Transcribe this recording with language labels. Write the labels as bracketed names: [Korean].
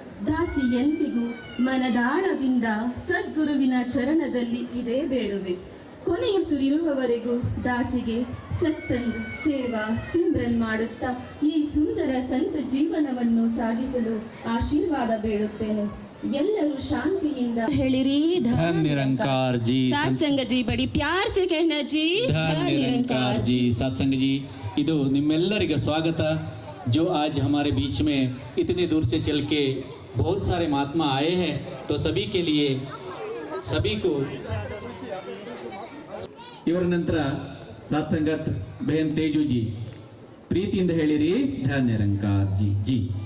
[Kannada] ದಾಸಿ ಎಂದಿಗೂ ಮನದಾಳದಿಂದ ಸದ್ಗುರುವಿನ ಚರಣದಲ್ಲಿ ಇದೇ ಬೇಡುವೆ. ಕೊನೆಯುಸಿರಿರುವವರೆಗೂ ದಾಸಿಗೆ ಸತ್ಸಂಗ, ಸೇವಾ, ಸಿಮ್ರನ್ ಮಾಡುತ್ತಾ ಈ ಸುಂದರ ಸಂತ ಜೀವನವನ್ನು ಸಾಗಿಸಲು ಆಶೀರ್ವಾದ ಬೇಡುತ್ತೇನೆ. ಎಲ್ಲರೂ ಶಾಂತಿಯಿಂದ ಹೇಳಿರಿ [Hindi] धन निरंकार जी। सत्संग जी बड़ी प्यार से कहना जी, धन निरंकार जी। सत्संग जी, [Kannada] ಇದು ನಿಮ್ಮೆಲ್ಲರಿಗೆ ಸ್ವಾಗತ। [Hindi] जो आज हमारे बीच में इतने दूर से चल के बहुत सारे महात्मा आए हैं, तो सभी के लिए सभी को [Kannada] ಇವರ ನಂತರ ಸತ್ಸಂಗತ್ ಬಹನ್ ತೇಜು ಜಿ ಪ್ರೀತಿಯಿಂದ ಹೇಳಿರಿ ಧನ್ ನಿರಂಕಾರ ಜಿ ಜಿ।